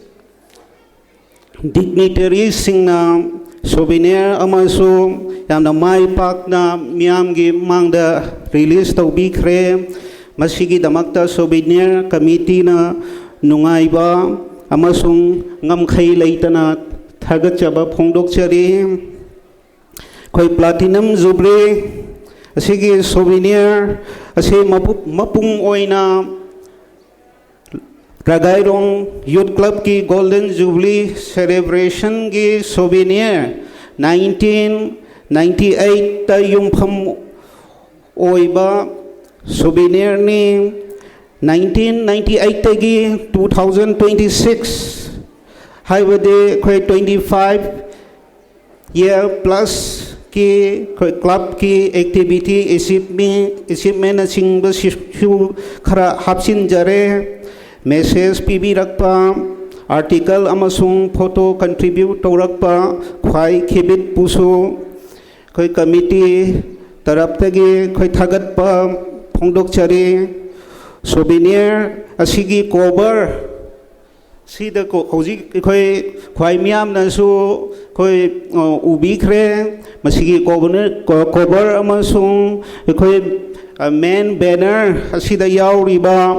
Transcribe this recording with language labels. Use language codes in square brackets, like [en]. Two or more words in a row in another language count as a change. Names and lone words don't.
[mni] dignitaries singna souvenir amasung yamna mai pakna miyamgi mangda release tawbikhre masigi damakta [en] souvenir committee [mni] na nungaiba amasung ngamkhai leitana thagatchaba phongdokchari khoi [en] platinum jubilee [mni] asigi souvenir ase mapung oina Ragairong Youth Club ki [en] Golden Jubilee celebration [mni] ki souvenir 1998 ta yumpham oiba souvenir ni 1998 tagi 2026 haibade khoi 25 [en] year plus [mni] ki khoi club ki activity achievement singba shu khara hapsin jare message PB rakpa article amasung [en] photo contribute [mni] taurakpa khwai khibit pusu khoi committee taraptagi khoi thagatpa phongdokchari souvenir asigi cover sida ko hoji khoi khwai miam na su khoi ubi khre masigi cover amasung khoi [en] main banner [mni] asida yauriba